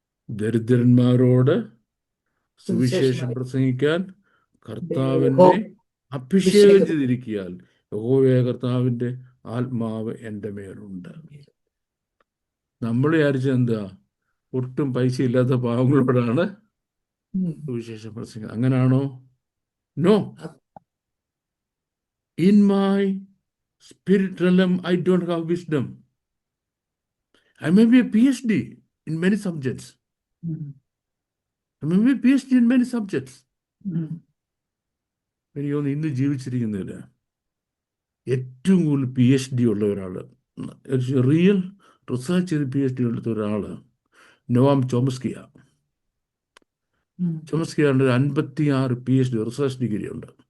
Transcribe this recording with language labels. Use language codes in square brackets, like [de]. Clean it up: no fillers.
[ml] ദരിദ്രന്മാരോട് സുവിശേഷം പ്രസംഗിക്കാൻ കർത്താവിനെ അഭിഷേകം ചെയ്തിരിക്കാൻ യഹോവയായ കർത്താവിന്റെ ആത്മാവ് എൻ്റെ മേലുണ്ട്. നമ്മൾ വിചാരിച്ചത് എന്താ? ഒട്ടും പൈസ ഇല്ലാത്ത പാവങ്ങളോടാണ് സുവിശേഷം പ്രസംഗിക്കുന്നത്. അങ്ങനാണോ? No. [en] In my spirit realm, I don't have wisdom. I may be a PhD in many subjects. I may be a PhD in many subjects. [ml] എനിക്ക് തോന്നുന്നു ഇന്ന് ജീവിച്ചിരിക്കുന്നതിൽ ഏറ്റവും കൂടുതൽ PhD ഉള്ള ഒരാൾ, റിയൽ റിസർച്ച് ചെയ്ത് PhD എടുത്ത ഒരാൾ നോവാം ചോംസ്കിയാണ്. ചോംസ്കിയാണ്ട് 56 PhD റിസർച്ച് ഡിഗ്രി ഉണ്ട്.